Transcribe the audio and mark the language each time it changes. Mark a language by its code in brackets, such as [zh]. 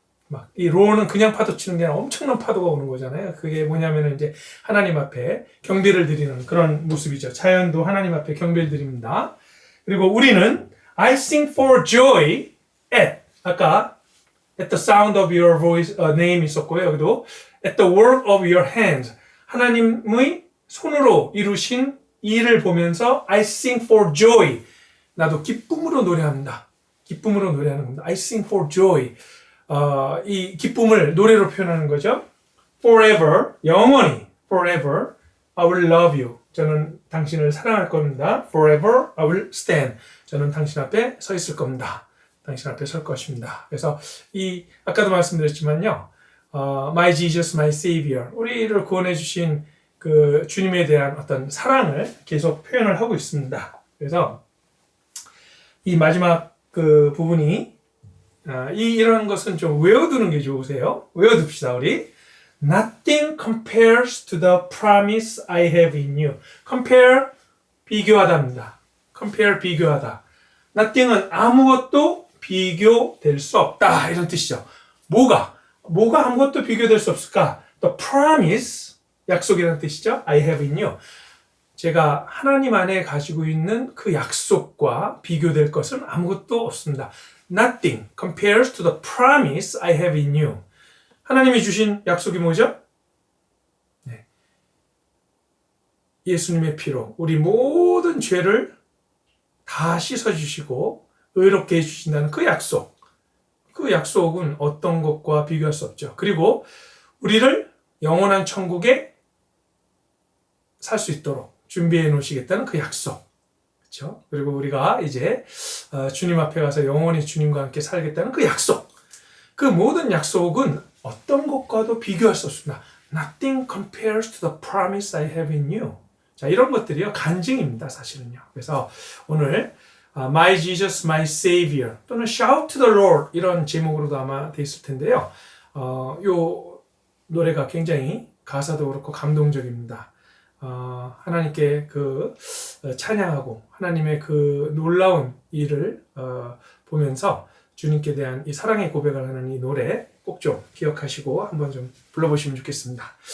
[ko] 막 이 roar는 그냥 파도 치는 게 아니라 엄청난 파도가 오는 거잖아요. 그게 뭐냐면은 이제 하나님 앞에 경배를 드리는 그런 모습이죠. 자연도 하나님 앞에 경배를 드립니다. 그리고 우리는 [en] I sing for joy at 아까 at the sound of your voice name [ko] 있었고요. 여기도 [en] at the work of your hands [ko] 하나님의 손으로 이루신 일을 보면서 [en] I sing for joy [ko] 나도 기쁨으로 노래합니다. 기쁨으로 노래하는 겁니다. [en] I sing for joy [ko] 이 기쁨을 노래로 표현하는 거죠. [en] Forever 영원히 forever I will love you [ko] 저는 당신을 사랑할 겁니다. [en] Forever I will stand [ko] 저는 당신 앞에 서 있을 겁니다. 당신 앞에 설 것입니다. 그래서 이 아까도 말씀드렸지만요. My Jesus, my Savior 우리를 구원해 주신 그 주님에 대한 어떤 사랑을 계속 표현을 하고 있습니다. 그래서 이 마지막 그 부분이 이런 것은 좀 외워두는 게 좋으세요. 외워둡시다 우리. [en] Nothing compares to the promise I have in you. [ko] Compare 비교하다입니다. Compare 비교하다. Nothing은 아무것도 비교될 수 없다 이런 뜻이죠. 뭐가 아무것도 비교될 수 없을까? The promise 약속이라는 뜻이죠. [en] I have in you. [ko] 제가 하나님 안에 가지고 있는 그 약속과 비교될 것은 아무것도 없습니다. [en] Nothing compares to the promise I have in you. [ko] 하나님이 주신 약속이 뭐죠? 네. 예수님의 피로 우리 모든 죄를 다 씻어주시고 의롭게 해주신다는 그 약속. 그 약속은 어떤 것과 비교할 수 없죠. 그리고 우리를 영원한 천국에 살 수 있도록 준비해 놓으시겠다는 그 약속. 그렇죠? 그리고 우리가 이제 주님 앞에 가서 영원히 주님과 함께 살겠다는 그 약속. 그 모든 약속은 어떤 것과도 비교할 수 없습니다. [en] Nothing compares to the promise I have in you. [ko] 자, 이런 것들이요 간증입니다, 사실은요. 그래서 오늘 My Jesus, my Savior 또는 Shout to the Lord 이런 제목으로도 아마 돼 있을 텐데요. 요 노래가 굉장히 가사도 그렇고 감동적입니다. 하나님께 그 찬양하고 하나님의 그 놀라운 일을 보면서 주님께 대한 이 사랑의 고백을 하는 이 노래 꼭 좀 기억하시고 한번 좀 불러보시면 좋겠습니다.